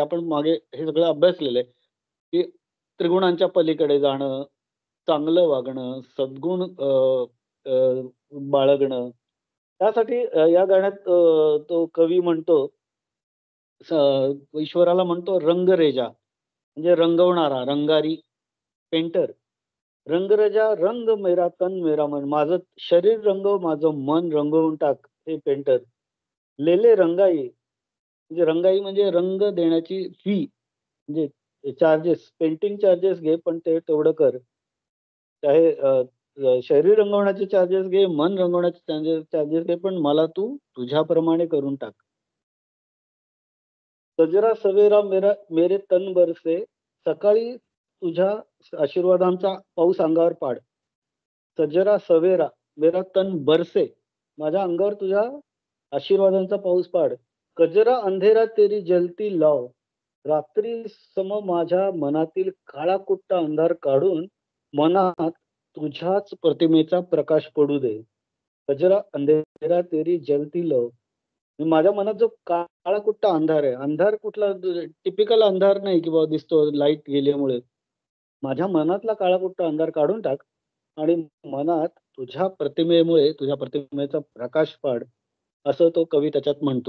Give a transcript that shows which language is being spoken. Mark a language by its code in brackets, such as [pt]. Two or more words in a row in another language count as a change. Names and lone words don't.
[mr] आपण मागे हे सगळं अभ्यासलेलं आहे, की त्रिगुणांच्या पलीकडे जाणं, चांगलं वागणं, सद्गुण बाळगणं. त्यासाठी या गाण्यात तो कवी म्हणतो, ईश्वराला म्हणतो रंगरेजा म्हणजे रंगवणारा, रंगारी, पेंटर. [hi] रंगरेजा रंग मेरा तन मेरा मन, [mr] माझं शरीर रंगव, माझं मन रंगवून टाक हे पेंटर. [hi] लेले रंगाई [mr] म्हणजे रंगाई म्हणजे रंग देण्याची फी, म्हणजे चार्जेस, [en] painting charges [mr] घे पण ते तेवढं कर. चाहे शरीर रंगवण्याचे चार्जेस घे, मन रंगवण्याचे चार्जेस घे, पण मला तू तुझ्याप्रमाणे करून टाक. [hi] सजरा सवेरा मेरे तन बरसे, [mr] सकाळी तुझ्या आशीर्वादांचा पाऊस अंगावर पाड. [hi] सजरा सवेरा मेरा तन बरसे, [mr] माझ्या अंगावर तुझ्या आशीर्वादांचा पाऊस पाड. [hi] कजरा अंधेरा तेरी जलती लाव, [mr] रात्री सम माझ्या मनातील काळा कुट्टा अंधार काढून मनात तुझ्याच प्रतिमेचा प्रकाश पडू दे. [hi] कजरा अंधेरा तेरी जलती लव, [mr] माझ्या मनात जो काळा कुट्टा अंधार आहे, अंधार कुठला टिपिकल अंधार नाही की बाबा दिसतो लाईट गेल्यामुळे. माझ्या मनातला काळा कुट्टा अंधार काढून टाक आणि मनात तुझ्या प्रतिमेमुळे तुझ्या प्रतिमेचा प्रकाश पाड, असं तो कवी त्याच्यात म्हणतो.